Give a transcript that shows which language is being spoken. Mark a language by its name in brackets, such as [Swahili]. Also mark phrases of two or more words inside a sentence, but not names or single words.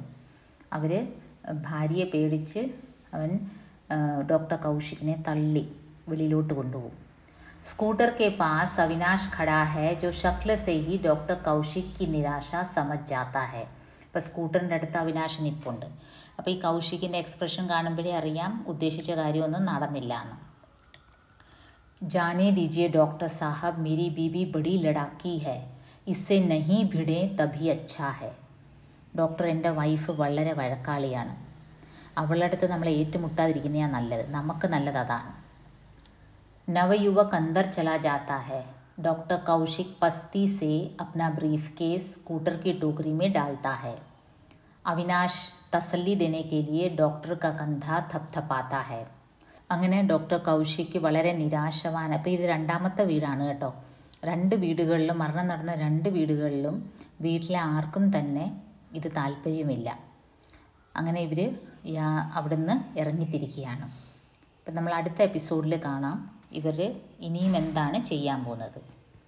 [Malayalam] അവർ ഭാര്യയെ പേടിച്ച് അവൻ [Hindi] डॉक्टर कौशिक ने तल्ली [Malayalam] വെളിയിലോട്ട് കൊണ്ടുപോകും. [Hindi] स्कूटर के पास अविनाश खड़ा है जो शक्ल से ही डॉक्टर कौशिक की निराशा समझ जाता है. [Malayalam] ഇപ്പോൾ സ്കൂട്ടറിൻ്റെ അടുത്ത് അവിനാശ് നിൽപ്പുണ്ട്. അപ്പോൾ ഈ കൗശിക്കിൻ്റെ എക്സ്പ്രഷൻ കാണുമ്പോഴേ അറിയാം ഉദ്ദേശിച്ച കാര്യമൊന്നും നടന്നില്ല എന്ന്. [Hindi] जाने दीजिए डॉक्टर साहब, मेरी बीबी बड़ी लड़ाकी है, इससे नहीं भिड़े तभी अच्छा है. [Malayalam] ഡോക്ടർ എൻ്റെ വൈഫ് വളരെ വഴക്കാളിയാണ്, അവളുടെ അടുത്ത് നമ്മൾ ഏറ്റുമുട്ടാതിരിക്കുന്നതാണ് നല്ലത്, നമുക്ക് നല്ലത് അതാണ്. [Hindi] नवयुवक अंदर चला जाता है. डॉक्टर कौशिक पस्ती से अपना ब्रीफकेस स्कूटर की टोकरी में डालता है. അവിനാശ് തസല്ലി देने के लिए ഡോക്ടർ का कंधा थपथपाता है. [Malayalam] അങ്ങനെ ഡോക്ടർ കൗശിക്ക് വളരെ നിരാശവാൻ. അപ്പോൾ ഇത് രണ്ടാമത്തെ വീടാണ് കേട്ടോ. 2 വീടുകളിലും മരണം നടന്ന 2 വീടുകളിലും വീട്ടിലെ ആർക്കും തന്നെ ഇത് താല്പര്യമില്ല. അങ്ങനെ ഇവർ അവിടുന്ന് ഇറങ്ങിത്തിരിക്കുകയാണ്. അപ്പം നമ്മൾ അടുത്ത എപ്പിസോഡിൽ കാണാം ഇവർ ഇനിയും എന്താണ് ചെയ്യാൻ പോകുന്നത്.